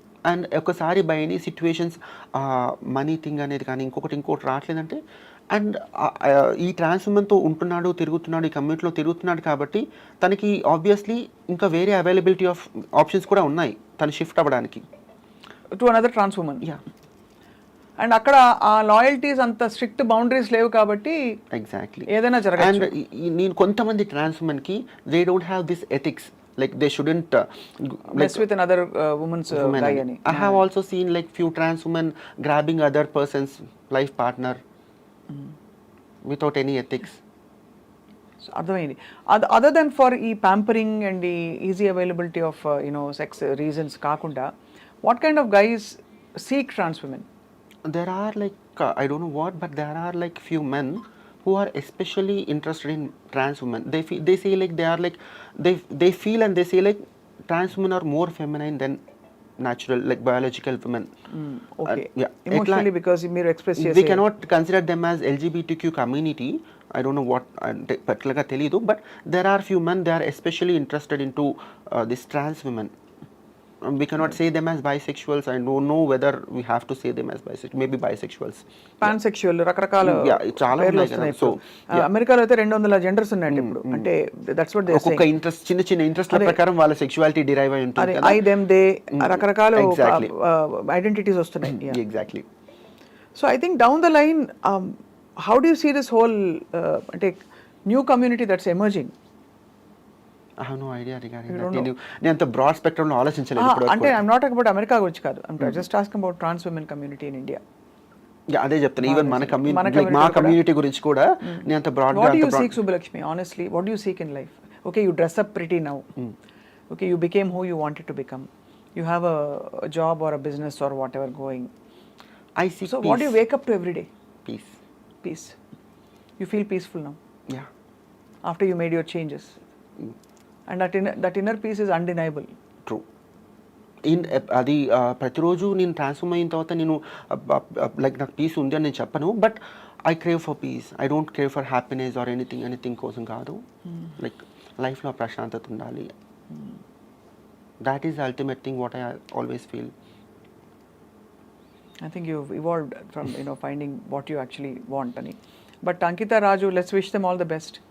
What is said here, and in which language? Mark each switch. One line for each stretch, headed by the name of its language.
Telugu: And ఒకసారి by any situations money thing అనేది కానీ ఇంకోటి రావట్లేదంటే, అండ్ ఈ ట్రాన్స్ ఉమెన్తో ఉంటున్నాడు, తిరుగుతున్నాడు, ఈ కమ్యూనిటీలో తిరుగుతున్నాడు కాబట్టి తనకి ఆబ్వియస్లీ ఇంకా వేరే అవైలబిలిటీ ఆఫ్ ఆప్షన్స్ కూడా ఉన్నాయి తను షిఫ్ట్ అవ్వడానికి
English: To another trans women.
Telugu: And అక్కడ ఆ లాయల్టీస్ అంత స్ట్రిక్ట్ బౌండరీస్ లేవు కాబట్టి
English: exactly
Telugu: ఏదైనా జరగచ్చు. అండ్ నేను కొంతమంది ట్రాన్స్ ఉమెన్కి
English: They don't have this ethics. Like they shouldn't mess with another woman's guy ani. I have also seen like few trans women grabbing other person's life partner without any ethics.
Telugu: So అర్థమైంది.
English: Other than for ఈ pampering and the easy availability of sex reasons కాకుండా, what kind of guys seek trans women? There are like I don't know what, but there are like few men who are especially interested in trans women. They say like they are like they feel and they say like trans women are more feminine than natural, like biological women. Okay. Emotionally because మీరు express చేసే we cannot consider them as LGBTQ community. I don't know what particular గా తెలియదు, but there are few men they are especially interested into this trans women. We cannot say them as bisexuals. I don't know whether we have to say them as bisexual. Maybe bisexuals.
Telugu: Pansexual, రకరకాల చాలా ఉన్నాయి కదా. So అమెరికాలో అయితే 200 genders ఉన్నాయండి ఇప్పుడు.
English: అంటే that's what they say.
Telugu: ఒక్కొక్క ఇంట్రెస్ట్ చిన్న ఇంట్రెస్ట్ ప్రకారం వాళ్ళ సెక్షువాలిటీ డిరైవ్ అయి ఉంటుంది కదా. ఐ దెమ్ దే రకరకాల ఐడెంటిటీస్ వస్తున్నాయి.
English: Exactly. So I think down the line how do you see this whole అంటే new community that's emerging? I have no idea regarding that.
Telugu: నేను అంత బ్రాడ్ స్పెక్ట్రమ్ లో ఆలోచించలేదు ఇప్పుడు.
English: అంటే I am not talking about America గురించి కాదు. I am just asking about trans women community in India.
Telugu: అదే చెప్తాను. ఈవెన్ మన కమ్యూనిటీ, మా కమ్యూనిటీ గురించి కూడా నేను అంత బ్రాడ్ గా.
English: What do you seek, Subbalakshmi? Honestly, what do you seek in life? Okay, you dress up pretty now. Okay, you became who you wanted to become. You have a job or a business or whatever going. I seek so peace. What do you wake up to every day? Peace. You feel peaceful now? Yeah. After you made your changes? And that inner peace is undeniable. True.
Telugu: అది ప్రతిరోజు నేను transform అయిన తర్వాత నేను like నాకు piece ఉంది అని నేను చెప్పను,
English: But I crave for peace. I don't crave for happiness or anything కోసం కాదు. Like
Telugu: లైఫ్లో ప్రశాంతత ఉండాలి.
English: That is ultimate thing what I always feel. I think you've evolved from finding what you actually want ani. But Ankita, Raju, let's wish them all the best.